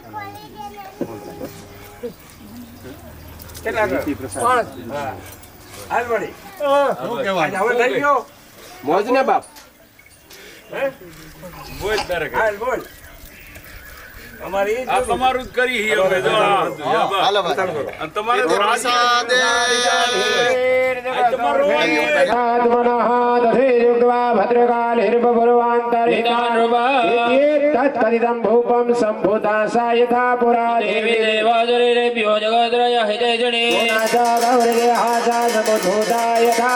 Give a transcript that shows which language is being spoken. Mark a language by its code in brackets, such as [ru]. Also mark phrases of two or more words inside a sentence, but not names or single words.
[gu] કેટલા કર? પાંચ. હા. હાલ વળી. શું કહેવાનું? હવે થઈ ગયો મોજ ને બાપ. હે? બોલ તારે કઈ. હાલ બોલ અમારી ઈ જ બોલી. તમારું જ કરી હી અમે જો આ. હાલો ભાઈ અને તમારે તો પ્રસાદે [sa] तत्कथितं भूपं सम्भूतासा यथा पुरा देवी देवादरेभ्यो जगद्रय हितैषणे गौरदेहासा समुद्भूता यथा